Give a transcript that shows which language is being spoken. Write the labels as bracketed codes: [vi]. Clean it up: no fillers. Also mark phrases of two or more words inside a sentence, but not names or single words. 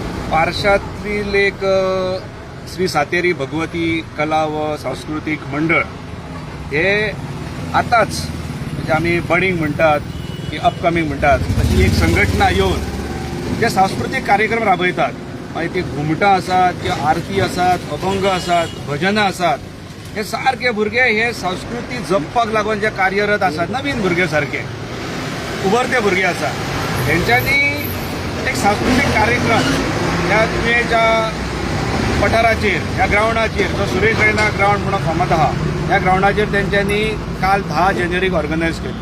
[mr] पारशातील एक श्री सातेरी भगवती कला व सांस्कृतिक मंडळ हे आताच म्हणजे आम्ही बडिंग म्हणतात की अपकमिंग म्हणतात अशी एक संघटना येऊन जे सांस्कृतिक कार्यक्रम राबयतात. [kok] मागीर ती घुमटां आसात किंवा आरती आसात, अभंग आसात, भजनां आसात, हे सारके भुरगे हे संस्कृती जपपाक लागून जे कार्यरत आसात, नवीन भुरगे सारखे उभरते भुरगे आसात, तेंच्यांनी एक सांस्कृतिक कार्यक्रम ह्या तुवेच्या पठाराचेर ह्या ग्राउंडाचेर जो सुरेश रैना ग्राउंड म्हणून फामाद आहा ह्या ग्राउंडाचेर तेंच्यांनी काल 10 जानेवारीक ऑर्गनायज केल्लो.